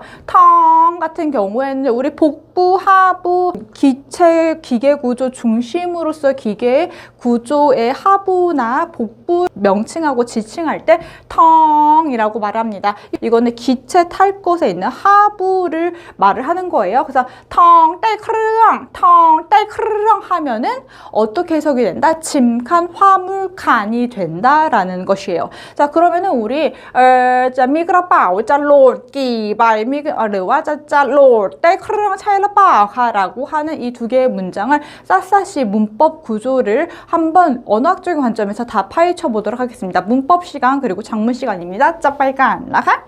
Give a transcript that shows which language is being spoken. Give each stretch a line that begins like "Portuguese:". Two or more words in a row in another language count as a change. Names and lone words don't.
Korean: 텅 같은 경우에는 우리 복부, 하부, 기체, 기계 구조 중심으로서 기계 구조의 하부나 복부 명칭하고 지칭할 때 텅이라고 말합니다. 이거는 기체 탈 곳에 있는 하부를 말을 하는 거예요. 그래서 텅 딸 크르엉 하면은 어떻게 해석이 된다? 짐칸, 화물칸이 된다라는 것이에요. 자, 그러면은 우리
Thai: จะมีกระเป๋าจะโหลดกี่ใบหรือว่าจะโหลดได้เครื่องใช่หรือเปล่าคะ
Korean: 라고 하는 이 두 개의 문장을 샅샅이 문법 구조를 한번 언어학적인 관점에서 다 파헤쳐 보도록 하겠습니다. 문법 시간 그리고 작문 시간입니다. 자, 빨간 나가